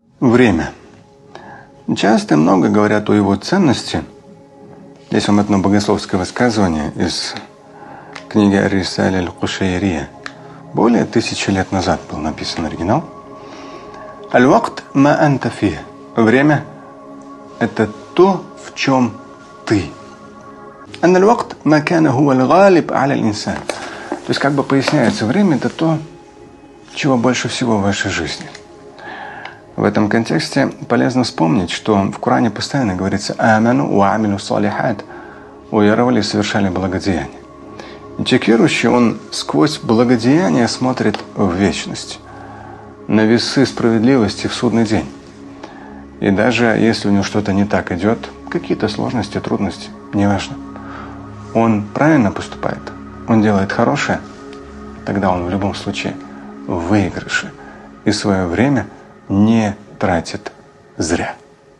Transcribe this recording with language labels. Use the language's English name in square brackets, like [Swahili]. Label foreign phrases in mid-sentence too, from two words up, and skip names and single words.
[Russian] Время. Часто и много говорят о его ценности. Здесь вам одно богословское высказывание из книги Ар-Рисаля Аль-Кушайрия. Более 1000 лет назад был написан оригинал. [Arabic] الوقت ما أنت فيه. [Russian] Время – это то, в чем ты. [Arabic] إن الوقت ما كان هو الغالب على الإنسان. [Russian] То есть, как бы поясняется, время – это то, чего больше всего в вашей жизни. В этом контексте полезно вспомнить, что в Коране постоянно говорится [Arabic] «آمنوا وعملوا الصالحات» – [Russian] уверовали и совершали благодеяния. И человек верующий, он сквозь благодеяния смотрит в вечность, на весы справедливости в судный день. И даже если у него что-то не так идет, какие-то сложности, трудности, неважно, он правильно поступает, он делает хорошее, тогда он в любом случае в выигрыше и свое время не тратит зря.